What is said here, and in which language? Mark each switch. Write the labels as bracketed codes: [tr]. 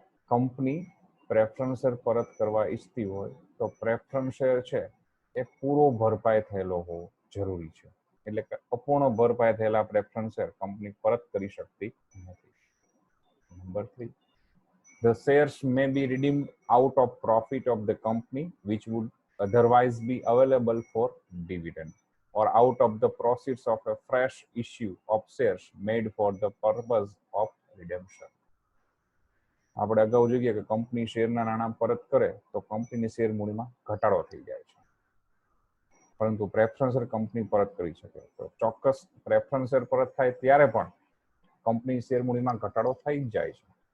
[gu] Company preference share પરત કરવા ઈચ્છતી હોય તો પ્રેફરન્સ શેર છે એ પૂરો ભરપાઈ થયેલો હોવો જરૂરી છે. એટલે કે અપૂર્ણ ભરપાઈ થયેલા પ્રેફરન્સ શેર કંપની પરત કરી શકતી નથી. [en] Number 3, the shares may be redeemed out of profit of the company which would otherwise be available for dividend or out of the proceeds of a fresh issue of shares made for the purpose of redemption. [gu] આપણે અગાઉ જોઈએ કે company શેરના નાણાં પરત કરે તો કંપનીની share મૂડીમાં ઘટાડો થઈ જાય છે, પરંતુ પ્રેફરન્સ શેર કંપની પરત કરી શકે. તો ચોક્કસ પ્રેફરન્સ શેર પરત થાય ત્યારે પણ કંપની શેર મૂડીમાં ઘટાડો થઈ જ જાય છે.